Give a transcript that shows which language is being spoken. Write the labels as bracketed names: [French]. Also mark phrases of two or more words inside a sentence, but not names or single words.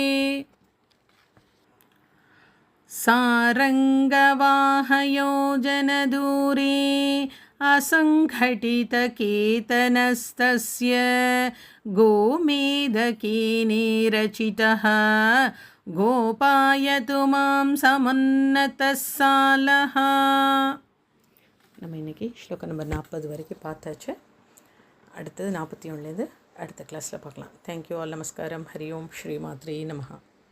[Sanskrit] सारङ्गवाहयोजनदूरे असङ्घटितकेतनस्तस्य गोमेदकेने रचितः गोपायतु मां समुन्नतः सालः. [Tamil] நம்ம இன்றைக்கி ஸ்லோகம் நம்பர் 40 வரைக்கும் பார்த்தாச்சு. அடுத்தது 41லேருந்து அடுத்த கிளாஸில் பார்க்கலாம். [English] thank you all. [Sanskrit] நமஸ்காரம். हरि ओम्। श्री मात्रे नमः.